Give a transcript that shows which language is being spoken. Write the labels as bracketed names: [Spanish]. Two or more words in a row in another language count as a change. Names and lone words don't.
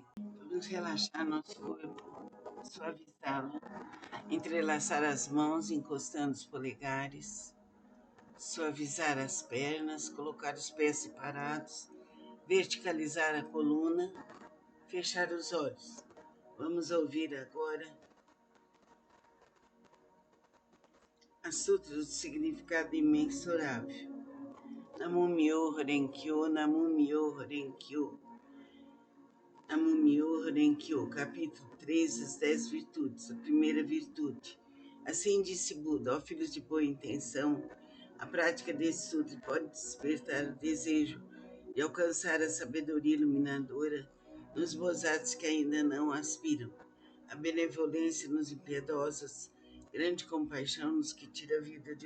[Portuguese] Vamos relaxar nosso corpo, suavizá-lo, entrelaçar as mãos encostando os polegares, suavizar as pernas, colocar os pés separados, verticalizar a coluna, fechar os olhos. Vamos ouvir agora a Sutra do Significado Imensurável. [Japanese] 南無妙法蓮華経、南無妙法蓮華経. 南無妙法蓮華経, [Portuguese] capítulo 3, as 10 virtudes, a primeira virtude. Assim disse Buda, ó filhos de boa intenção, a prática desse sutra pode despertar o desejo de alcançar a sabedoria iluminadora nos bozatos que ainda não aspiram, a benevolência nos impiedosos, grande compaixão nos que tira a vida de